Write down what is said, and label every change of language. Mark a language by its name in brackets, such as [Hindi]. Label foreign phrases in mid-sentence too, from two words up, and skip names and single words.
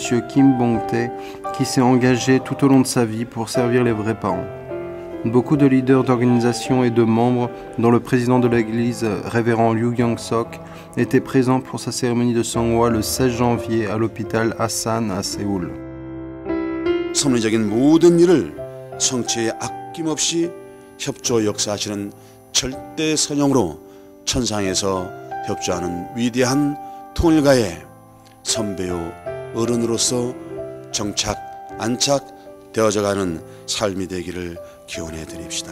[French] Kim Bong-tae, qui s'est engagé tout au long de sa vie pour servir les vrais parents. Beaucoup de leaders d'organisations et de membres, dont le président de l'église, révérend Ryu Young-sok, étaient présents pour sa cérémonie de Songwa le 16 janvier à l'hôpital Asan à Séoul. [Korean] 섭리적인 모든 일을 성취에 아낌없이 협조 역사하시는 절대 선영으로 천상에서 협조하는 위대한 통일가의 선배요 어른으로서 정착, 안착되어져가는 삶이 되기를 기원해 드립시다.